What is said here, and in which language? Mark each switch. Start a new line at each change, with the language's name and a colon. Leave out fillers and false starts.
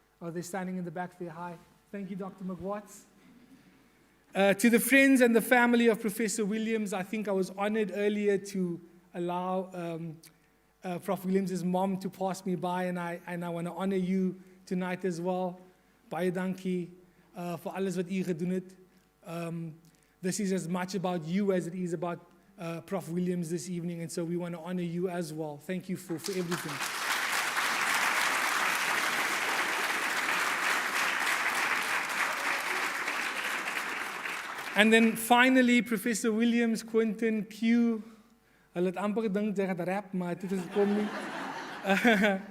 English: Oh, they're standing in the back there, hi. Thank you, Dr. McWatts. To the friends and the family of Professor Williams, I think I was honored earlier to allow Prof. Williams' mom to pass me by, and I want to honor you tonight as well.
Afrikaans: Baie dankie vir alles wat u gedoen het.
English: This is as much about you as it is about Prof. Williams this evening, and so we want to honor you as well. Thank you for everything. And then finally,
Afrikaans: Professor Williams, Quentin, Q, hulle het amper gedink jy gaan rap, maar dit is gekom nie.